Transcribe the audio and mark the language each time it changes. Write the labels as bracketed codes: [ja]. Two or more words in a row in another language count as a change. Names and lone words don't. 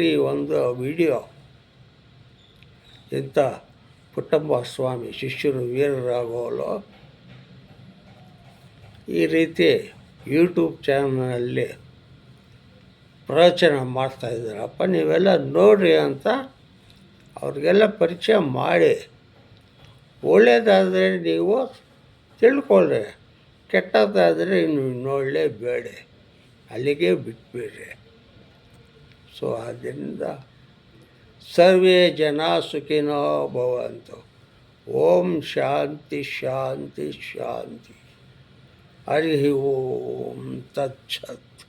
[kn] ಈ ಒಂದು ವಿಡಿಯೋ ಇಂಥ ಪುಟ್ಟಪ್ಪ ಸ್ವಾಮಿ ಶಿಷ್ಯರು ವೀರರಾಘವರು ಈ ರೀತಿ ಯೂಟ್ಯೂಬ್ ಚಾನಲಲ್ಲಿ ಪ್ರವಚನ ಮಾಡ್ತಾಯಿದ್ದಾರಪ್ಪ, ನೀವೆಲ್ಲ ನೋಡ್ರಿ ಅಂತ ಅವ್ರಿಗೆಲ್ಲ ಪರಿಚಯ ಮಾಡಿ. ಒಳ್ಳೆಯದಾದರೆ ನೀವು ತಿಳ್ಕೊಳ್ಳ್ರಿ, ಕೆಟ್ಟದ್ದಾದರೆ ಇನ್ನು ನೋಡಲೇಬೇಡ, ಅಲ್ಲಿಗೆ ಬಿಟ್ಬಿಡ್ರಿ. ಸೊ ಆದ್ದರಿಂದ [sa] ಸರ್ವೇ ಜನ ಸುಖಿನೋ ಭವಂತು. ಓಂ ಶಾಂತಿ ಶಾಂತಿ ಶಾಂತಿ. ಹರಿ ಓಂ ತತ್ಸತ್.